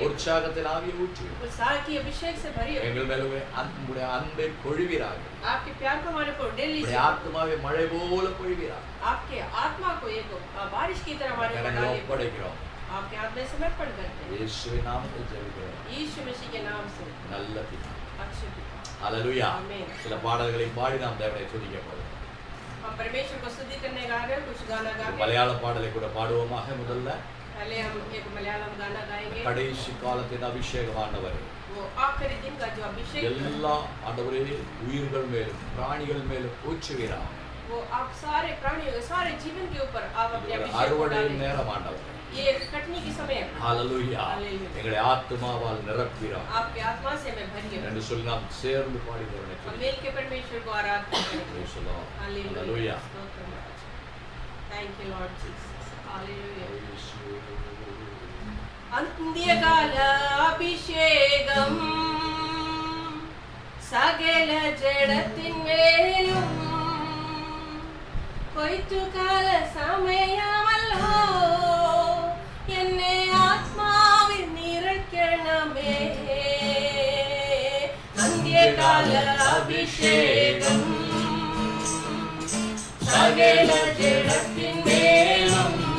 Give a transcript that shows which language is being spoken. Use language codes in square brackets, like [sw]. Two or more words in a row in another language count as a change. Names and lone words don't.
[hi] उत्साह की अभिषेक से भरिए। आपके प्यार को हमारे पर डेल लीजिए। आपके आत्मा को एक बारिश की तरह हमारे पर डालिए। आपके हाथ में समर्पण करते हैं। यीशु मसीह के नाम से। अच्छे पिता। हालेलुया। आमीन। [ta] சில பாடல்களை பாடி நாம் தேவனை துதிக்க போகிறோம். [hi] हम परमेश्वर को स्तुति करने गा रहे हैं, कुछ गाना गा के। [ta] மலையாள பாடலை கூட பாடுவோமாக முதல்ல. [hi] पहले हम एक मलयालम गाना गाएंगे. [ta] கடைசி காலத்தின் அபிஷேகமானவரே. [hi] वो आखिरी दिन का जो अभिषेक [ta] எல்லா ஆண்டவரே உயிர்கள் மேலும் பிராணிகள் மேலும் ஊற்றுவீராக. [hi] वो आप सारे प्राणियों सारे जीवन के ऊपर आप अपने अभिषेक [ta] அறுவடை நேரம் ஆண்டவரே. [hi] ये कटने की समय है। [ta] हालेलुया। எங்களை ஆத்துமாவால் நிரப்புவீராக. [hi] आपके आत्मा से मैं भरिए [ta] என்று சொல்லி நாம் சேர்ந்து பாடி தேவனை [hi] हम [ta] துதிப்போம். [hi] मिलकर परमेश्वर को आराधना करेंगे। हालेलुया। [en] Thank you Lord Jesus. हालेलुया। [ml] അന്ത്യകാല അഭിഷേകം സകല ജഡത്തിന്മേലും കൊയ്ത്തുകാല സമയമല്ലോ എന്നെ ആത്മാവിൽ നിറയ്ക്കണമേ അന്ത്യകാല അഭിഷേകം സകല ജഡത്തിന്മേലും